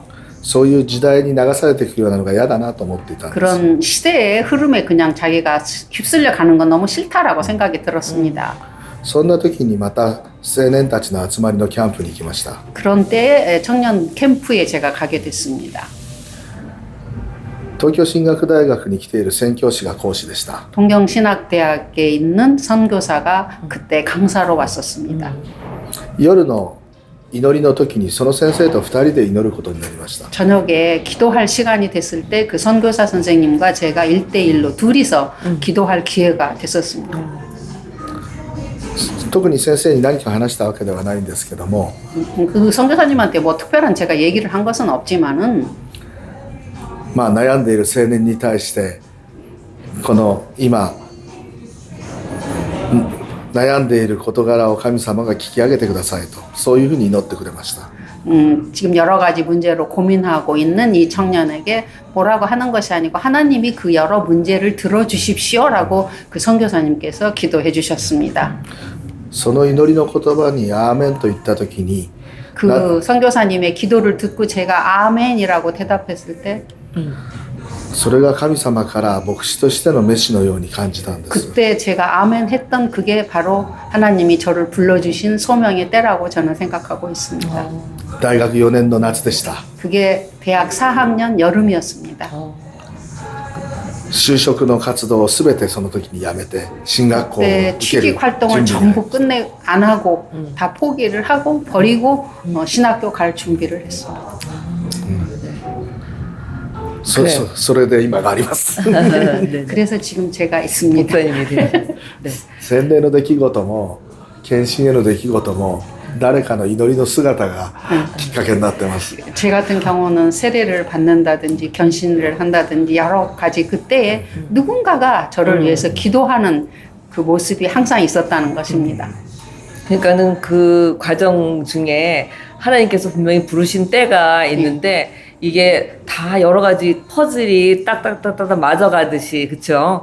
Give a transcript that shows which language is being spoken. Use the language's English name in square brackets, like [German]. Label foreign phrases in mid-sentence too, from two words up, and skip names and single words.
[Japanese] そういう時代に流されていくようなのが嫌だなと思っていたんです。 [Korean] 그런 시대의 흐름에 그냥 자기가 휩쓸려 가는 건 너무 싫다라고 생각이 들었습니다. [Japanese] そんな時にまた青年たちの集まりのキャンプに行きました。 [Korean] 그런 때에 청년 캠프에 제가 가게 됐습니다. [Japanese] 東京進学大学に来ている宣教師が講師でした。 [Korean] 동경신학대학에 있는 선교사가 그때 강사로 왔었습니다. [Japanese] 夜の祈りの時にその先生と2人で祈ることになりました。 [Korean] 저녁에 기도할 시간이 됐을 때 그 선교사 선생님과 제가 1대1로 둘이서 기도할 기회가 됐었습니다. [Japanese] 特に先生に何か話したわけではないんですけども、 [Korean] 그 선교사님한테 뭐 특별한 제가 얘기를 한 것은 없지만은 [Japanese] まあ悩んでいる青年に対してこの今悩んでいる事柄を神様が聞き上げてくださいと、そういうふうに祈ってくれました。 [Korean] 지금 여러 가지 문제로 고민하고 있는 이 청년에게 뭐라고 하는 것이 아니고 하나님이 그 여러 문제를 들어주십시오라고 그 선교사님께서 기도해 주셨습니다. [Japanese] その祈りの言葉にアーメンと言った時に [Korean] 그 선교사님의 기도를 듣고 제가 아멘이라고 대답했을 때 [Japanese] それが神様から牧師としての召しのように感じたんです。 [Korean] 그때 제가 아멘 했던 그게 바로 하나님이 저를 불러주신 소명의 때라고 저는 생각하고 있습니다. [Japanese] 大学4年の夏でした。 [Korean] 그게 대학 4학년 여름이었습니다. [Japanese] 就職の活動をすべてその時にやめて進学校を受 [Korean] 그때 [Japanese] ける [Korean] 취직 [Japanese] 準 [Korean] 활동을 [Japanese] 備 [Korean] 전부 끝내 안 하고 다 포기를 하고 버리고 신학교 갈 준비를 했습니다. [Japanese] それで今があります。 [Korean] 네. 그래서 지금 제가 있습니다. 목사님이 되는. 네. 洗礼の出来事も献身への出来事も誰かの祈りの姿がきっかけになってます。 제 같은 경우는 세례를 받는다든지 견신을 한다든지 여러 가지 그때에 누군가가 저를 위해서 기도하는 그 모습이 항상 있었다는 것입니다. 그러니까는 그 과정 중에 하나님께서 분명히 부르신 때가 있는데 이게 다 여러 가지 퍼즐이 딱딱딱딱 맞아가듯이 그쵸?